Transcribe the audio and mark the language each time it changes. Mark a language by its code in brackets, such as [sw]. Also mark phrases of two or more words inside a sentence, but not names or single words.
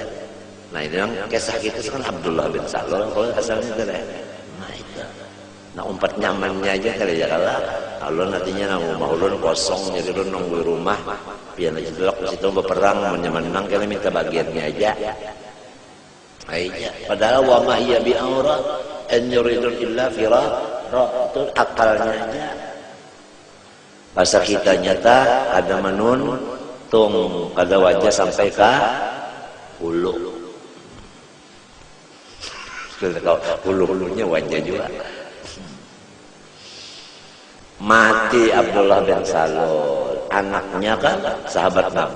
[bjn] Nah, ini yang kisah kita kan Abdullah bin Salul kalau asalnya kada. Nah, itu. Nah, umpat nyamannya aja kada ya kalah. Allah nantinya nang rumah ulun kosong jadi ulun nunggu rumah. Biar aja delok di situ berperang menang kali minta bagiannya aja. Aja. [ar] Padahal وما هي بعورة إن يريدون إلا فرارا. [bjn] Itu akalnya aja. Bahasa kita nyata ada menun tung pada wajah sampai ke hulu. Hulu-hulunya wajah juga. Mati Abdullah bin Salul, anaknya kan sahabat Nabi.